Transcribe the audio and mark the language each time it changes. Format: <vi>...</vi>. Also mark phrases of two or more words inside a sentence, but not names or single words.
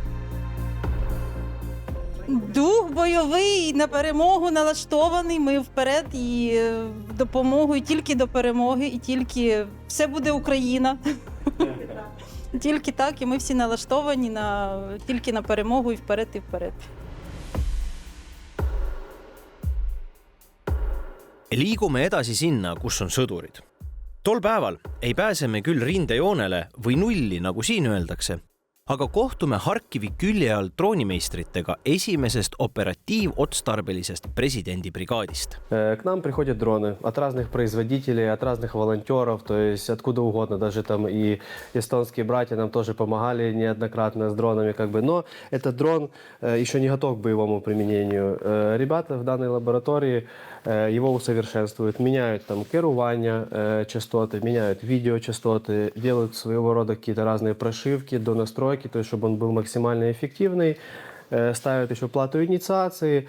<uk>Дух бойовий, на перемогу налаштований, ми вперед і в допомогу, і тільки до перемоги, і тільки все буде Україна. Тільки так, і ми всі налаштовані тільки на перемогу і вперед, і вперед.</uk> <et>Liigume edasi sinna, kus on sõdurid. Tol päeval ei pääse me küll rindejoonele või nulli, nagu siin öeldakse, aga kohtume Harkivi külje all droonimeistritega esimesest operatiivotstarbelisest presidendibrigaadist.</et> <ru>К нам приходят дроны от разных производителей, от разных волонтеров, то есть откуда угодно. Даже там и эстонские братья нам тоже помогали неоднократно с дронами. Но этот дрон еще не готов к боевому применению. Ребята в данной лаборатории его усовершенствуют, меняют там керування частоты, меняют видеочастоты, делают своего рода какие-то разные прошивки до настройки, то есть чтобы он был максимально эффективный, ставят еще плату инициации.</ru>